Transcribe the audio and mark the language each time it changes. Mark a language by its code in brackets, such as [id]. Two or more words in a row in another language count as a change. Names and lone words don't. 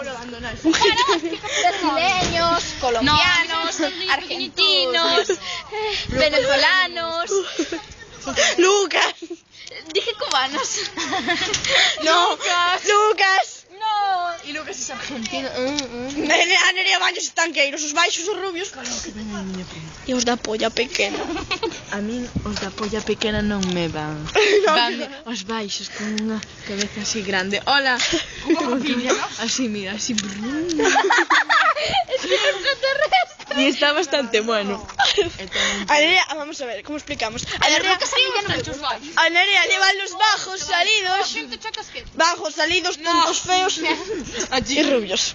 [es] Brasileños, colombianos, argentinos, venezolanos. Lucas. Dije cubanos. No. Lucas. No. E Lucas es argentino. [gl] A Nerea baños estanqueiros, os baixos, os rubios. E os da polla pequena. A min os da polla pequena non me van. Vanme os baixos con unha cabeza así grande. [es] Hola. Así, mira, así. Y está bastante bueno. A Nerea, vamos a ver, ¿cómo explicamos? A Nerea lleva los bajos salidos. Bajos salidos, tontos feos y rubios.